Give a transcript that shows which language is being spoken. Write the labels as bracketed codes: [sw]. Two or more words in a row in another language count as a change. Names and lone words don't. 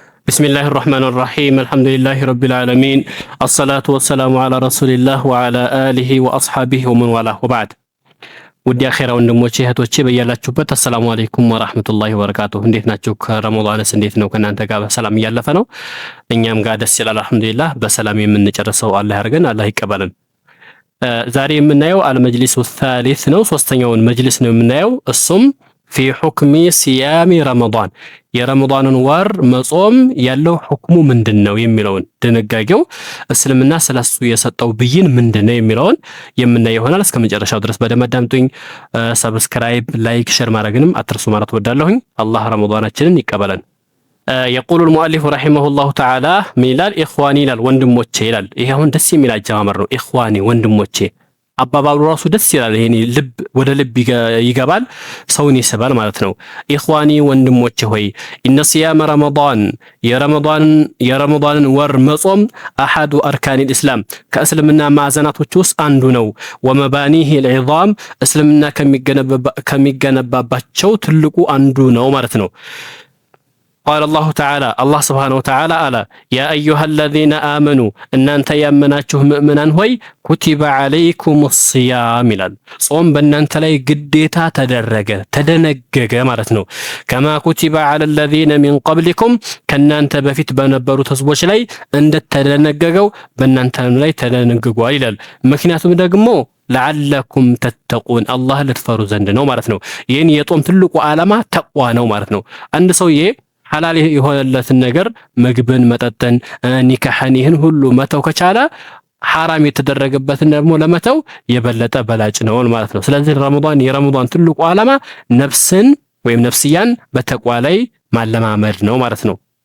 [ar] بسم الله الرحمن الرحيم الحمد لله رب العالمين الصلاة والسلام على رسول الله وعلى آله وأصحابه ومن والاه وبعد ودي أخيرا [am] ወንድሞቼ እህቶቼ በያላችሁበት [ar] السلام عليكم ورحمة الله وبركاته [am] እንዴት ናችሁ? ከረመዳንስ እንዴት ነው? ከእናንተ ጋር በሰላም እያለፈ ነው? እኛም ጋር ደስ ይላል አልሐምዱሊላህ። በሰላም የምንጨርሰው አላህ ያርገን፣ አላህ ይቀበለን። ዛሬ የምናየው [ar] المجلس الثالث [am] ነው፣ ሶስተኛውን መጅሊስ ነው የምናየው። እሱም [ar] في حكم صيام رمضان [am] የረመዳንን ወር መጾም ያለው ሁክሙ ምንድነው የሚለውን ድንጋጌው እስልምና ስለሱ የሰጠው ብይን ምንድነው የሚለውን የምናየው ይሆናል። እስከ መጨረሻው ድረስ በደንብ አዳምጡኝ። [en] subscribe, like, share [am] ማድረግንም አትርሱ ማለት ወዳለሁኝ። አላህ ረመዳናችንን ይቀበለን። የቁሉ [ar] المؤلف رحمه الله تعالى [am] ሚላል ኢኽዋኒ ይላል ወንድሞቼ ይላል። ይሄ አሁን ደስ የሚል አጀማመር ነው። ኢኽዋኒ ወንድሞቼ አባባሉ ራሱ ደስ ይላል። ይሄን ልብ ወደ ልብ ይገባል፣ ሰውን ይስባል ማለት ነው። ኢኽዋኒ ወንድሞቼ ሆይ [ar] إن صيام رمضان [am] የረመዳንን ወር መጾም [ar] أحد أركان الإسلام [am] ከእስልምና ማዕዘናቶች ውስጥ አንዱ ነው። [ar] ወመባኒህ العظام [am] እስልምና ከሚገነባባቸው ትልቁ አንዱ ነው ማለት ነው። [ar] قال الله تعالى الله سبحانه وتعالى على يا أيها الذين آمنوا إن أنت [am] يامناችሁ ምእመናን ሆይ [ar] كتب عليكم الصيام [am] ይላል። ጾም በእናንተ ላይ ግዴታ ተደነገገ ማለት ነው። [ar] كما كتب على الذين من قبلكم [am] ከእናንተ በፊት በነበሩት ህዝቦች ላይ እንደተደነገገው በእናንተ ላይ ተደነግጓል ይላል። ምክንያቱም ደግሞ [ar] لعلكم تتقون [am] አላህ ልትፈሩ ዘንድ ነው ማለት ነው። ይህን የጾም ትልቁ ዓላማ ተቅዋ ነው ማለት ነው። አንድ ሰውዬ ሐላል የሆነለትን ነገር ምግብን፣ መጠጥን፣ ኒካህን ይህን ሁሉ መተው ከቻለ ሐራም የተደረገበትን ደግሞ ለመተው የበለጠ በላጭ ነው ማለት ነው። ስለዚህ የረመዳን ትልቁ ዓላማ ነፍስን ወይም ነፍስያን በተቅዋ ላይ ማለማመድ ነው ማለት ነው።